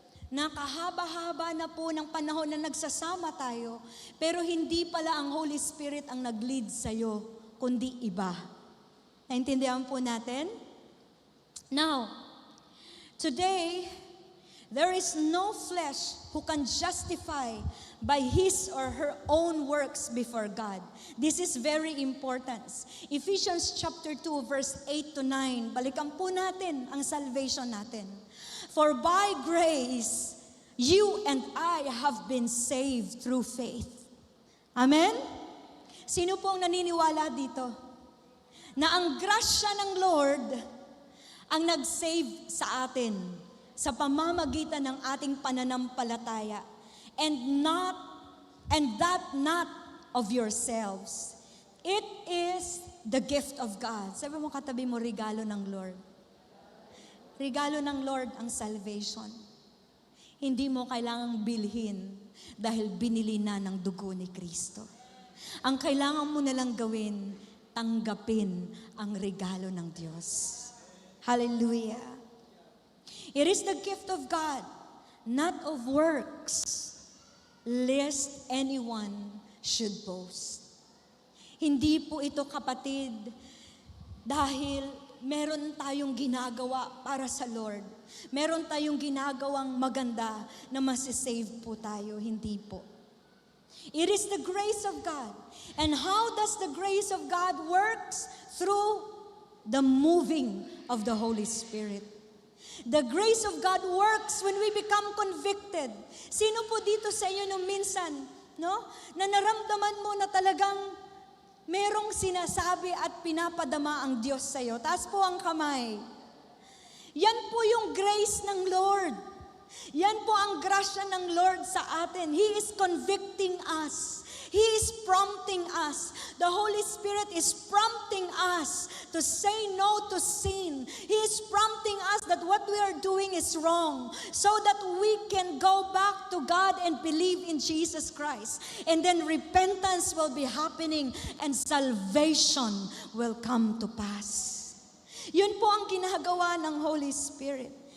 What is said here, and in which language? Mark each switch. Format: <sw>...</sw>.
<tl>Nakahaba-haba na po ng panahon na nagsasama tayo, pero hindi pala ang Holy Spirit ang nag-lead sa'yo, kundi iba. Naintindihan po natin?</tl> <en>Now, today, there is no flesh who can justify by his or her own works before God. This is very important. Ephesians chapter 2, verse 8 to 9.</en> <tl>Balikan po natin ang salvation natin.</tl> <en>For by grace, you and I have been saved through faith.</en> <tl>Amen? Sino pong naniniwala dito? Na ang grasya ng Lord ang nag-save sa atin sa pamamagitan ng ating pananampalataya,</tl> <en>and that not of yourselves. It is the gift of God.</en> <tl>Sabi mo katabi mo, regalo ng Lord. Regalo ng Lord ang salvation. Hindi mo kailangang bilhin dahil binili na ng dugo ni Kristo. Ang kailangan mo nalang gawin, tanggapin ang regalo ng Diyos. Hallelujah.</tl> <en>It is the gift of God, not of works, lest anyone should boast.</en> <tl>Hindi po ito, kapatid, dahil meron tayong ginagawa para sa Lord. Meron tayong ginagawang maganda na masisave po tayo. Hindi po.</tl> <en>It is the grace of God. And how does the grace of God works? Through the moving of the Holy Spirit. The grace of God works when we become convicted.</en> <tl>Sino po dito sa inyo nung minsan, no? Na naramdaman mo na talagang merong sinasabi at pinapadama ang Diyos sa iyo. Taas po ang kamay. Yan po yung grace ng Lord. Yan po ang grasya ng Lord sa atin.</tl> <en>He is convicting us. He is prompting us. The Holy Spirit is prompting us to say no to sin. He is prompting us that what we are doing is wrong, so that we can go back to God and believe in Jesus Christ. And then repentance will be happening and salvation will come to pass.</en> <tl>Yun po ang ginagawa ng Holy Spirit.</tl>